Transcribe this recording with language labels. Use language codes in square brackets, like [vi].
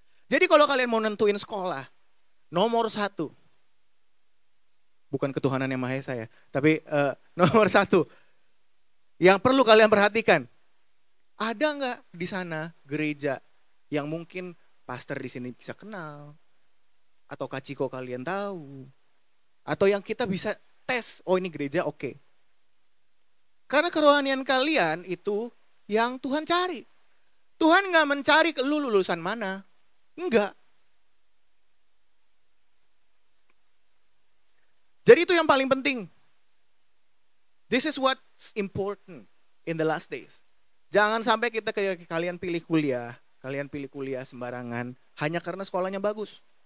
[id] Jadi kalau kalian mau nentuin sekolah, nomor 1, bukan ketuhanan yang Maha Esa ya, tapi nomor 1 yang perlu kalian perhatikan, ada nggak di sana gereja yang mungkin pastor di sini bisa kenal, atau kaciko kalian tahu, atau yang kita bisa tes, oh ini gereja oke. Karena kerohanian kalian itu yang Tuhan cari. Tuhan nggak mencari lu lulusan mana. Enggak. Jadi itu yang paling penting. [en] This is what's important in the last days. [id] Jangan sampai kalian pilih kuliah sembarangan hanya karena sekolahnya bagus.